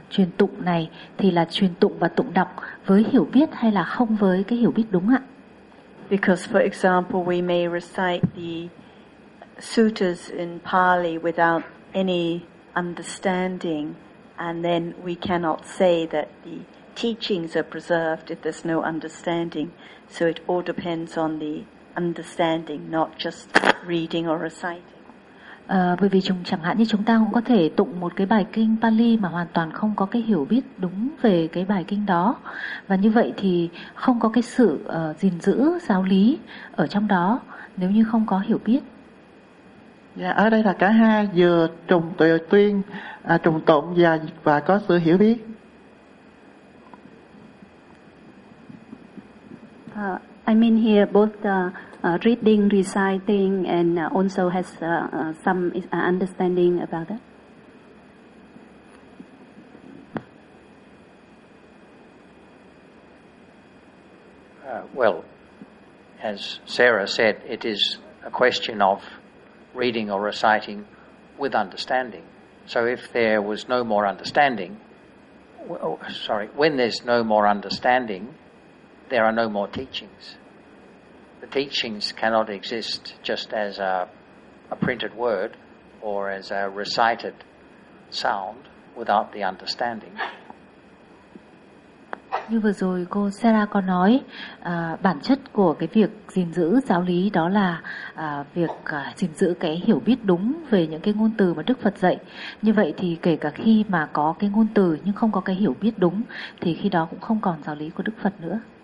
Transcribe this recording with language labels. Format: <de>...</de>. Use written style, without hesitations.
<vi>Truyền tụng này thì là truyền tụng và tụng đọc với hiểu biết hay là không với cái hiểu biết đúng ạ?</vi> <en>Because for example, we may recite the sutras in Pali without any understanding, and then we cannot say that the teachings are preserved if there's no understanding. So it all depends on the understanding, not just reading or reciting.</en> <vi>Bởi vì chẳng hạn như chúng ta cũng có thể tụng một cái bài kinh Pali mà hoàn toàn không có cái hiểu biết đúng về cái bài kinh đó. Và như vậy thì không có cái sự gìn giữ giáo lý ở trong đó nếu như không có hiểu biết. Dạ, ở đây là cả hai, vừa trùng tuyên, trùng tụng và có sự hiểu biết.</vi> <en>I mean here both reading, reciting, and also has some understanding about it. Well, as Sarah said, it is a question of reading or reciting with understanding. So if there was no more understanding, when there's no more understanding, there are no more teachings. The teachings cannot exist just as a printed word or as a recited sound without the understanding.</en> <vi>Như vừa rồi cô Sarah có nói, bản chất của cái việc gìn giữ giáo lý đó là việc gìn giữ cái hiểu biết đúng về những cái ngôn từ mà Đức Phật dạy. Như vậy thì kể cả khi mà có cái ngôn từ nhưng không có cái hiểu biết đúng thì khi đó cũng không còn giáo lý của Đức Phật nữa.</vi>